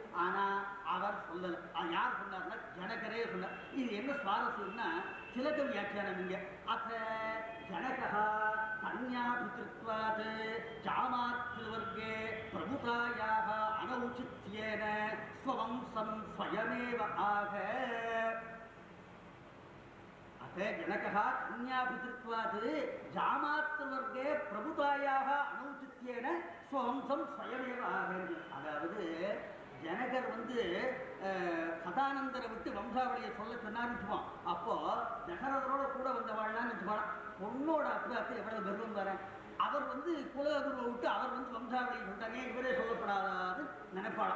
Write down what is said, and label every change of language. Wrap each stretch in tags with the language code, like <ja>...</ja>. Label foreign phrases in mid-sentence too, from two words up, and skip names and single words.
<ta>ஆனா அவர் சொல்லல. யார் சொன்னார்னா ஜனகரே சொன்னார். இது என்ன சுவாரஸ்யம்னா, சிலக வியாக்கியானம் இங்க</ta> <sa>अत्र जनकः कन्यापितृत्वात् जामातृवर्गे प्रभुतायाः अनौचित्येन स्ववंशं स्वयमेव आह. जनकः कन्याभितृत्वात् जामात्रवर्गे प्रभुतायाः अनौचित्येन स्ववंशं स्वयमेव आगच्छति.</sa> <ta>அதாவது ஜனகர் வந்து சதானந்தரை விட்டு வம்சாவளியை சொல்ல சொன்னார்னு வச்சுப்போம். அப்போ தசரதரோட கூட வந்தவாழ்லான்னு வச்சுக்கோலாம். பொண்ணோட அப்புறத்து எவ்வளவு கர்வம் வர, அவர் வந்து குலகுருவை விட்டு அவர் வந்து வம்சாவளியை சொல்லிட்டாங்க, இவரே சொல்லப்படாது நினைப்பாளாம்.</ta>